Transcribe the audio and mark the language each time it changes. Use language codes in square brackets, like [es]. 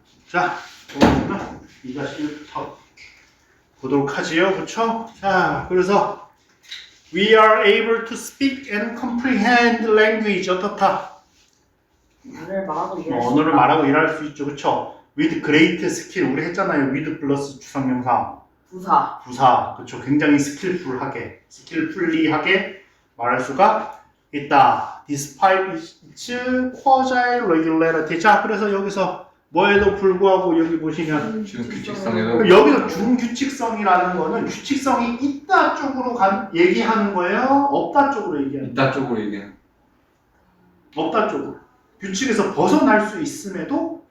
[ko] 자, 오늘은 2-1부터 보도록 하지요. 그쵸? [en] 자, 그래서 We are able to speak and comprehend language. [ko] 어떻다? 언어를 말하고 일할 수 언어를 있다. 말하고 일할 수 있죠. 그쵸? With great skill. 우리 했잖아요. With 플러스 주성명사. 부사. 그쵸? 굉장히 스킬풀리하게 말할 수가 있다. [en] Despite its quasi-regularity. [ko] 자, 그래서 여기서 뭐에도 불구하고 여기 보시면 지금 규칙성에도 여기서 준규칙성이라는 거는 규칙성이 있다 쪽으로 얘기하는 거예요? 없다 쪽으로 얘기하는 거예요? 이따 쪽으로 얘기해. 없다 쪽으로. 규칙에서 벗어날 수 있음에도